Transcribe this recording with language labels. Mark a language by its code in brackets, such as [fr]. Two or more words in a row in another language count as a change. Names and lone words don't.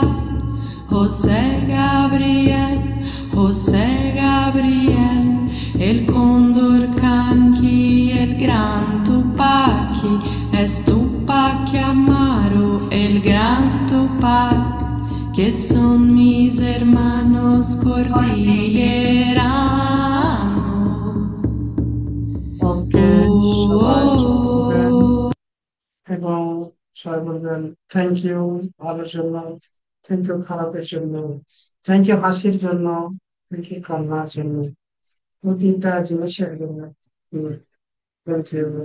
[es] José Gabriel, José Gabriel, el cóndor canqui, el gran Tupaki, es Tupac Amaro, el gran Tupac, que son mis hermanos cordilleranos. [bn] ওকে, সবাই চুপ করবেন এবং সবাই বলবেন [en] thank you [bn] ভালোর জন্য, [en] thank you [bn] খারাপের জন্য, [en] thank you [bn] হাসির জন্য, [en] thank you [bn] কান্নার জন্য, এই তিনটা জিনিসের জন্য [en] thank you.